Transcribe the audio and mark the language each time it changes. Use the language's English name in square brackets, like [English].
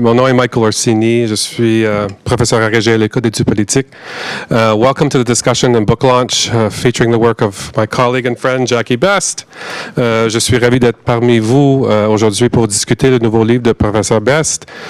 [French] Mon nom est Michael Orsini. Je suis professeur agrégé à l'École d'études politiques. [English] Welcome to the discussion and book launch featuring the work of my colleague and friend Jackie Best. [French] Je suis ravi d'être parmi vous aujourd'hui pour discuter le nouveau livre de professeur Best.